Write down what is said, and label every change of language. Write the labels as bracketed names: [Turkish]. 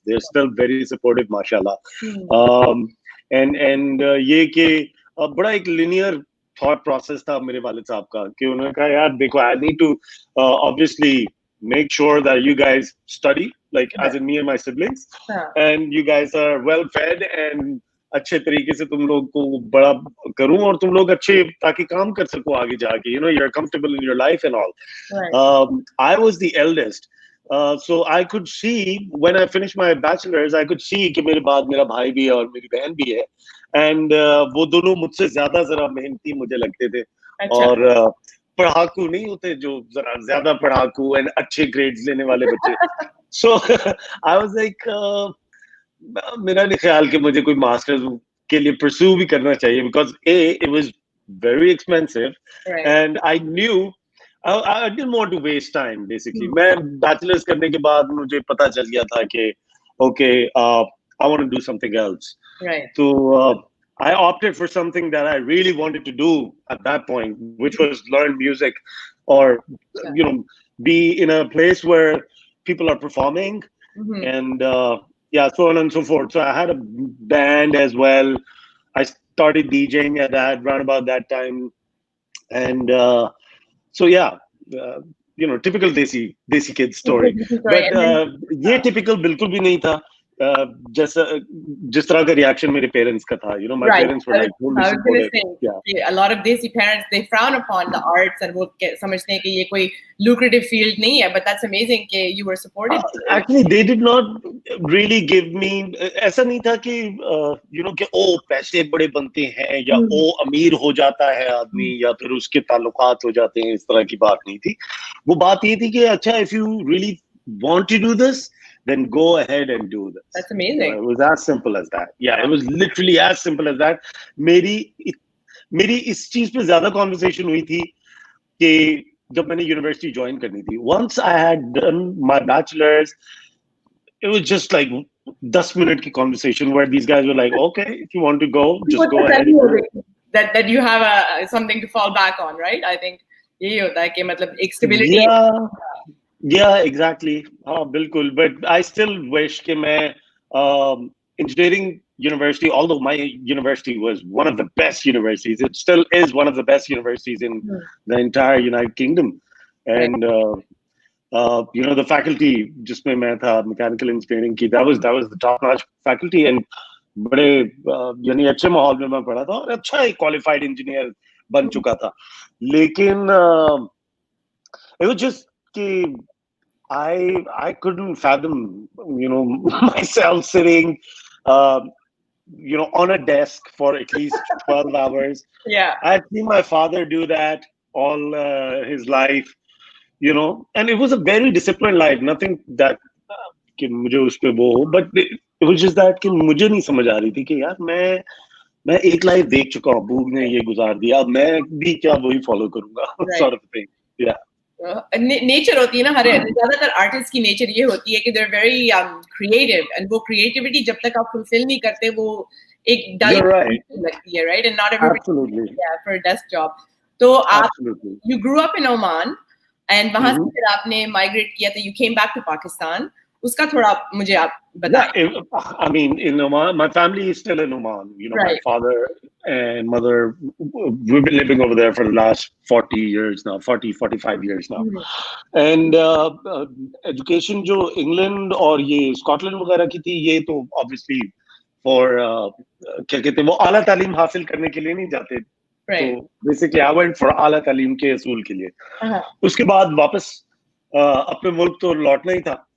[English] They're still very supportive, mashallah. And [Hindi] ये कि बड़ा एक linear thought process था मेरे वालिद साहब का कि उन्होंने कहा यार देखो, [English] I need to obviously make sure that you guys study, like as in me and my siblings, and you guys are well fed and [Hindi] अच्छे तरीके से तुम लोग को बड़ा करूं और तुम लोग अच्छे ताकि काम कर सको आगे जाके, [English] you're comfortable in your life and all. Right. I was the eldest. So I could see when I finished my bachelor's, I could see [Hindi] कि मेरे बाद मेरा भाई भी है [English] और मेरी बहन भी है, and [Hindi] वो दोनों मुझसे ज्यादा जरा मेहनती मुझे लगते थे. अच्छा. और पढ़ाकू नहीं होते जो जरा ज्यादा पढ़ाकू and अच्छे grades लेने वाले बच्चे. [English] So I was like, [Hindi] मेरा नहीं ख्याल कि मुझे कोई मास्टर्स के लिए pursue भी करना चाहिए, [English] because it was very expensive, Right. and I knew I didn't want to waste time, basically. [Hindi] मैं bachelor's करने के बाद मुझे पता चल गया था कि okay, [English] I want to do something else. Right. So I opted for something that I really wanted to do at that point, which was learn music, or be in a place where people are performing, and so on and so forth. So I had a band as well. I started DJing at that around about that time, and so yeah, typical desi kid story. [Hindi] But ये typical बिल्कुल भी नहीं था. जिस तरह का reaction मेरे parents का था, my [English] Right. parents were like totally I was going to supportive. say, a lot of desi parents, they frown upon the arts and [Hindi] वो समझते हैं कि ये कोई lucrative field नहीं है, [English] but that's amazing कि you were supported. Actually, they did not really give me, [Hindi] ऐसा नहीं था कि कि ओ पैसे बड़े बनते हैं या ओ अमीर हो जाता है आदमी या फिर उसके ताल्लुकात हो जाते हैं, इस तरह की बात नहीं थी. वो बात ये थी कि अच्छा, [English] if you really want to do this, then go ahead and do this. That's amazing. It was as simple as that. Yeah, it was literally as simple as that. [Hindi] मेरी इस चीज पे ज्यादा conversation हुई थी कि जब मैंने university join करनी थी. [English] Once I had done my bachelor's, it was just like 10 minute की conversation where these guys were like, okay, if you want to go, just go ahead. that you have something to fall back on, right? I think [Hindi] यही होता है कि मतलब एक stability. [English] Yeah, exactly. [Hindi] हाँ बिल्कुल. [English] But I still wish कि मैं engineering university, although my university was one of the best universities, it still is one of the best universities in the entire United Kingdom. [Hindi] And you know, the faculty जिसमें मैं था mechanical engineering की, [English] that was the top notch faculty, [Hindi] and बड़े यानी अच्छे माहौल में मैं पढ़ा था और अच्छा एक qualified engineer बन चुका था. [English] लेकिन it was just कि I couldn't fathom, you know, myself sitting, you know, on a desk for at least 12 hours. Yeah. I'd seen my father do that all his life, you know, and it was a very disciplined life. [Hindi] Nothing that कि मुझे उस पे वो हो, [English] but it was just that [Hindi] कि मुझे नहीं समझ आ रही थी कि यार मैं एक लाइफ देख चुका हूँ, बूब ने ये गुजार दिया, अब मैं भी क्या वही फॉलो करूंगा, [English] sort of thing. Yeah. [Hindi] Nature होती है ना, हर ज्यादातर आर्टिस्ट की नेचर ये होती है कि [English] they are very creative, [Hindi] and वो क्रिएटिविटी जब तक आप फुलफिल नहीं करते वो एक डल लगती है, right? [English] And not everybody for a desk job. तो आप you grew up in Oman and [Hindi] वहां से फिर आपने माइग्रेट किया, [English] तो you came back to Pakistan. [Hindi] उसका थोड़ा मुझे आप बताएं. [English] I mean, in Oman, my family is still in Oman. You know, right. My father and mother, we've been living over there for the last 40 years now, 45 years now. [Hindi] And education जो England और ये Scotland वगैरह की थी, ये तो obviously for क्या कहते हैं, वो आला तालीम हासिल करने के लिए नहीं जाते. [English] Right. So basically, I went for [Hindi] आला तालीम के असूल के लिए. उसके बाद वापस अपने मुल्क तो लौटना ही था.